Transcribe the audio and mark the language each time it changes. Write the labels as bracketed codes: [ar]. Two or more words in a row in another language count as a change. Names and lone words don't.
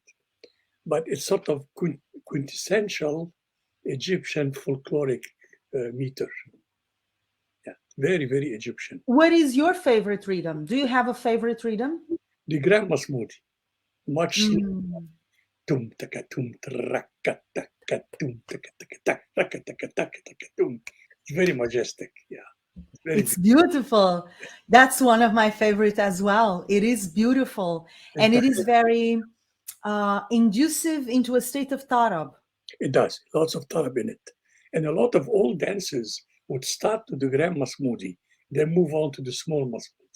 [en] But it's sort of quintessential Egyptian folkloric meter. Yeah, very, very Egyptian. What is your favorite rhythm? Do you have a favorite rhythm? The Grand Mahmoudi, much slower. Tum taka tum traka taka tum taka taka taka taka taka tum. It's very majestic. Yeah. It's beautiful. That's one of my favorite as well. It is beautiful, and it is very inducive into a state of tarab. It does. Lots of tarab in it. And a lot of old dancers would start to the Grand Mahmoudi, then move on to the small Mahmoudi.